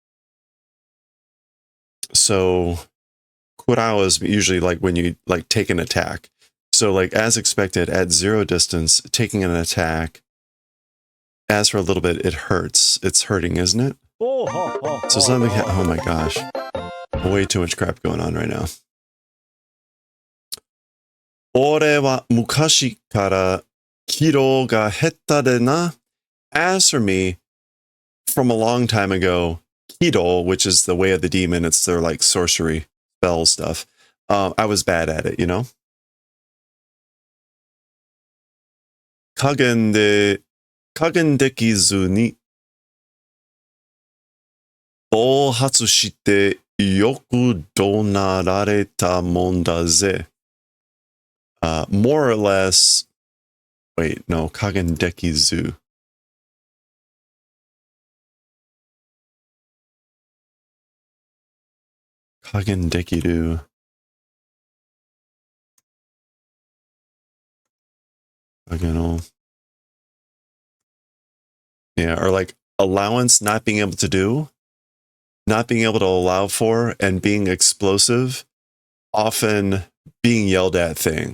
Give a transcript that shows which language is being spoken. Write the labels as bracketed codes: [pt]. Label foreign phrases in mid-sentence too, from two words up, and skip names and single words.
[en] So kurao is usually like when you like take an attack. So like as expected, at 0 distance, taking an attack, as for a little bit, it hurts. It's hurting, isn't it? So something, oh my gosh. Way too much crap going on right now. [ja] 俺は昔からキロが下手でな. [en] As for me, from a long time ago, Kiro, which is the way of the demon, it's their like sorcery spell stuff. I was bad at it, you know? [ja] 加減できずに暴発してよく怒鳴られたもんだぜ. [en] More or less, wait, [ja] no, 加減できず. 加減できる. [en] Yeah, or like allowance, not being able to do, not being able to allow for, and being explosive, often being yelled at thing.